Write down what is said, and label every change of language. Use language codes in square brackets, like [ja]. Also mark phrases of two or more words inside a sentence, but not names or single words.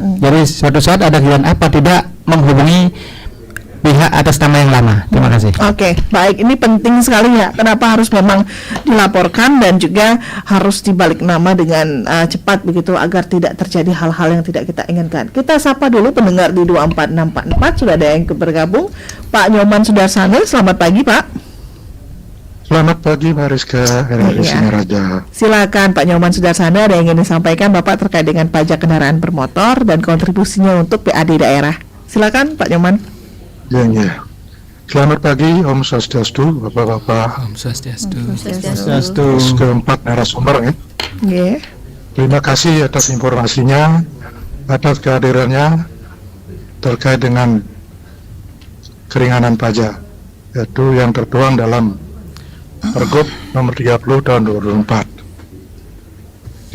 [id] Jadi suatu saat ada kegiatan apa tidak menghubungi pihak atas nama yang lama. Terima kasih. Oke, baik. Ini penting sekali ya. Kenapa harus memang dilaporkan dan juga harus dibalik nama dengan cepat begitu agar tidak terjadi hal-hal yang tidak kita inginkan. Kita sapa dulu pendengar di 24644. Sudah ada yang bergabung. Pak Nyoman Sudarsana, selamat pagi Pak. Selamat pagi Mbak Rizka, RRI Singaraja. Silakan Pak Nyoman Sudarsana, ada yang ingin disampaikan Bapak terkait dengan pajak kendaraan bermotor dan kontribusinya untuk PAD daerah. Silakan Pak Nyoman. Ya. Selamat pagi, [ban] Om Swastiastu, [id] Bapak-bapak. [ban] Om Swastiastu. [id] Terus keempat narasumber ya. Terima kasih atas informasinya, atas kehadirannya terkait dengan keringanan pajak, yaitu yang tertuang dalam Pergub nomor 30 tahun 2004.